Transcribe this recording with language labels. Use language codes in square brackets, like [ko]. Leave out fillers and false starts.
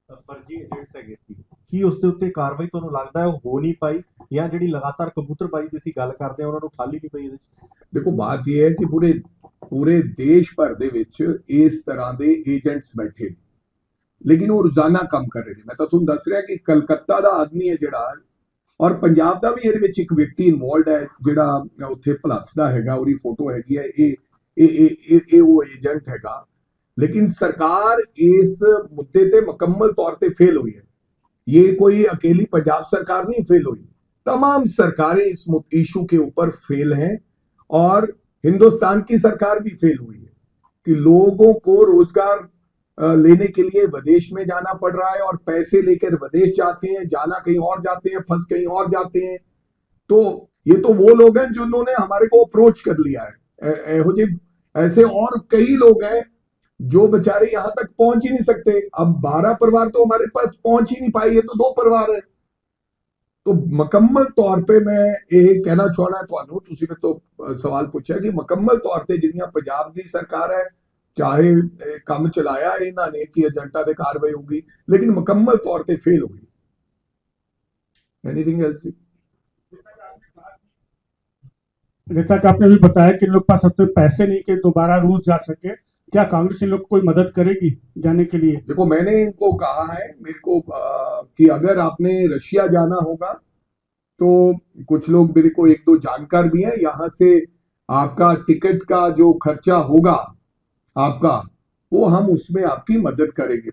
[pa] फर्जी ਏਜੰਟਸ ਹੈਗੇ ਸੀ, ਕੀ ਉਸ ਦੇ ਉੱਤੇ ਕਾਰਵਾਈ ਤੁਹਾਨੂੰ ਲੱਗਦਾ ਹੈ ਉਹ ਹੋ ਨਹੀਂ ਪਾਈ, ਜਾਂ ਜਿਹੜੀ ਲਗਾਤਾਰ ਕਬੂਤਰਬਾਜ਼ੀ ਦੀ ਅਸੀਂ ਗੱਲ ਕਰਦੇ ਆ ਉਹਨਾਂ ਨੂੰ ਠਾਲ ਹੀ ਨਹੀਂ ਪਈ ਇਹਦੇ ਵਿੱਚ? [hi] देखो, बात यह है कि पूरे देश भर [pa] ਦੇ ਵਿੱਚ ਇਸ ਤਰ੍ਹਾਂ ਦੇ ਏਜੰਟਸ ਬੈਠੇ ਨੇ, [hi] लेकिन वो रोजाना काम कर रहे हैं। मैं तो [pa] ਤੁਹਾਨੂੰ ਦੱਸ ਰਿਹਾ ਕਿ ਕਲਕੱਤਾ ਦਾ ਆਦਮੀ ਹੈ ਜਿਹੜਾ, ਔਰ ਪੰਜਾਬ ਦਾ ਵੀ ਇਹਦੇ ਵਿੱਚ ਇੱਕ ਵਿਅਕਤੀ ਇਨਵੋਲਡ ਹੈ ਜਿਹੜਾ ਉੱਥੇ ਭਲੱਥ ਦਾ ਹੈਗਾ, ਉਹਦੀ ਫੋਟੋ ਹੈਗੀ ਹੈ। ਇਹ ਉਹ ਏਜੰਟ ਹੈਗਾ। [hi] लेकिन सरकार इस मुद्दे पे मुकम्मल तौर पे फेल हुई है। ये कोई अकेली पंजाब सरकार नहीं फेल हुई, तमाम सरकारें इस इशू के ऊपर फेल हैं और हिंदुस्तान की सरकार भी फेल हुई है कि लोगों को रोजगार लेने के लिए विदेश में जाना पड़ रहा है और पैसे लेकर विदेश जाते हैं, जाना कहीं और जाते हैं, फंस कहीं और जाते हैं। तो ये तो वो लोग हैं जिन्होंने हमारे को अप्रोच कर लिया है। ऐसे और कई लोग हैं जो बेचारे यहां तक पहुंच ही नहीं सकते। अब 12 परिवार तो हमारे पास पहुंच ही नहीं पाए, ये तो 2 परिवार है। तो मुकम्मल तौर पे मैं ये कहना चाहना [pa] ਤੁਹਾਨੂੰ, ਤੁਸੀਂ ਮੇਰੇ ਤੋਂ ਸਵਾਲ ਪੁੱਛਿਆ ਕਿ ਮੁਕੰਮਲ ਤੌਰ ਤੇ ਜਿਹੜੀਆਂ ਪੰਜਾਬ ਦੀ ਸਰਕਾਰ ਹੈ, ਚਾਹੇ ਕੰਮ ਚਲਾਇਆ ਇਹਨਾਂ ਨੇ ਕਿ ਏਜੰਟਾਂ ਤੇ ਕਾਰਵਾਈ ਹੋਊਗੀ, [hi] लेकिन मुकम्मल तौर पे फेल होगी। [en] Anything else? [hi] जैसा कि आपने भी बताया कि इन लोग के पास सबसे पैसे नहीं कि दोबारा रूस जा सके, क्या कांग्रेस इन लोग को कोई मदद करेगी जाने के लिए? देखो, मैंने इनको कहा है मेरे को कि अगर आपने रशिया जाना होगा तो कुछ लोग मेरे को एक दो जानकार भी हैं, यहाँ से आपका टिकट का जो खर्चा होगा आपका, वो हम उसमें आपकी मदद करेंगे।